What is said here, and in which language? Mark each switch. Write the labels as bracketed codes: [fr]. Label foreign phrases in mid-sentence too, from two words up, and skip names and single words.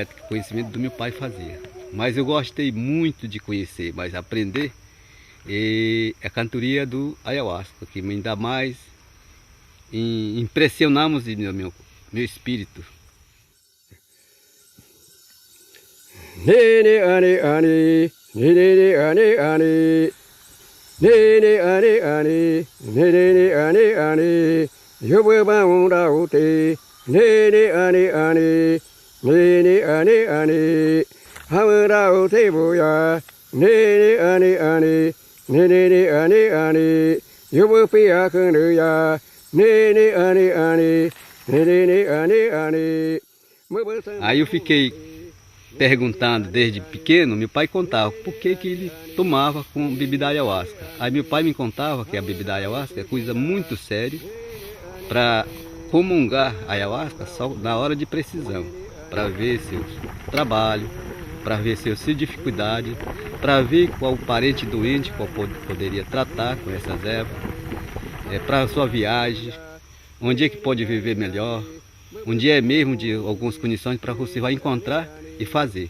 [pt] Que o conhecimento do meu pai fazia. Mas eu gostei muito de conhecer, mas aprender a cantoria do ayahuasca, que me ainda mais impressionamos meu espírito. [cbs] Nene ani, nene ani, nene ani, yobu baunda ute, nene ani, hamura ute boya, nene ani, yobu pia kunuya, nene ani. [pt] Aí eu fiquei perguntando desde pequeno, meu pai contava por que ele tomava com bebida ayahuasca. Aí meu pai me contava que a bebida ayahuasca é coisa muito séria para comungar a ayahuasca só na hora de precisão, para ver seu trabalho, para ver seus dificuldades, para ver qual parente doente qual poderia tratar com essas ervas, para a sua viagem, onde é que pode viver melhor, onde é mesmo de algumas condições para você vai encontrar e fazer.